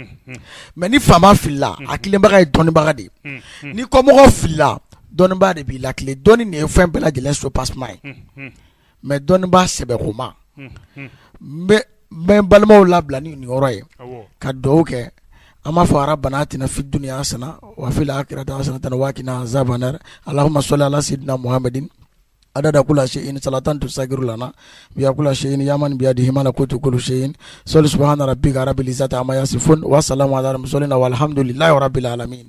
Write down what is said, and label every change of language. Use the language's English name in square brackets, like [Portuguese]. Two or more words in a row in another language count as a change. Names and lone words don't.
[Bambara] mais ni faama filila a tilenbaga ye dɔnnibaga de ni kɔmɔgɔ filila dɔnnibaa de b'i lakile dɔnni nin ye fɛn bɛɛ lajɛlen sopassement ye mais dɔnnibaa sɛbɛkoma n bɛ balimaw labila ni nin yɔrɔ ye ka dugawu kɛ an b'a fɔ [Arabic] ربنا آتنا في الدنيا حسنة وفي الآخرة حسنة وقنا عذاب النار اللهم صل على سيدنا محمد عدد كل شيء صلاة تصغر لنا بها كل شيء يا من بيده ملكوت كل شيء صل سبحان ربك رب العزة عما يصفون وسلام على المرسلين والحمد لله رب العالمين